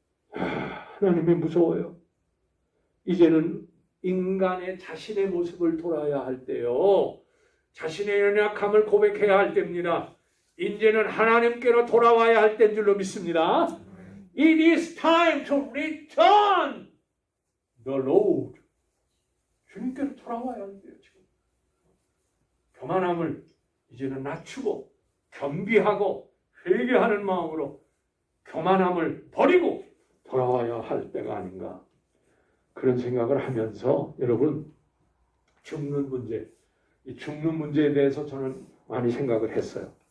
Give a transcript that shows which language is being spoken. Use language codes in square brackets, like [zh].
[ko] 하나님이 무서워요. 이제는 인간의 자신의 모습을 돌아야 할 때요. 자신의 연약함을 고백해야 할 때입니다. 이제는 하나님께로 돌아와야 할 때인 줄로 믿습니다. [en] It is time to return the Lord. [ko] 주님께로 돌아와야 한대요. 지금 교만함을 이제는 낮추고 겸비하고 회개하는 마음으로 교만함을 버리고 돌아와야 할 때가 아닌가, 그런 생각을 하면서 여러분, 죽는 문제, 이 죽는 문제에 대해서 저는 많이 생각을 했어요.